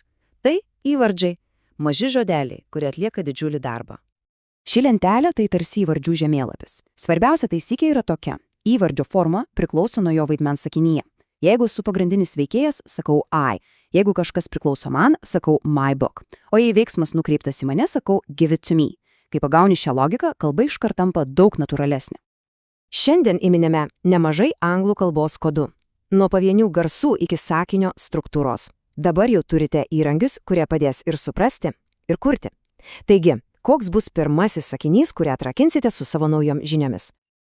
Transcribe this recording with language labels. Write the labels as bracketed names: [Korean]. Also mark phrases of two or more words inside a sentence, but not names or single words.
[Lithuanian] Tai įvardžiai, maži žodeliai, kurie atlieka didžiulį darbą. Ši lentelė tai tarsi įvardžių žemėlapis. Svarbiausia taisyklė yra tokia. Įvardžio forma priklauso nuo jo vaidmens sakinyje. Jeigu esu pagrindinis veikėjas, sakau I. Jeigu kažkas priklauso man, sakau [English] my book. [Lithuanian] O jei veiksmas nukreiptas į mane, sakau [English] give it to me. [Lithuanian] Kai pagauni šią logiką, kalba iškart tampa daug natūralesnė. Šiandien įminėme nemažai anglų kalbos kodų. Nuo pavienių garsų iki sakinio struktūros. Dabar jau turite įrankius, kurie padės ir suprasti, ir kurti. Taigi, koks bus pirmasis sakinys, kurį atrakinsite su savo naujom žiniomis?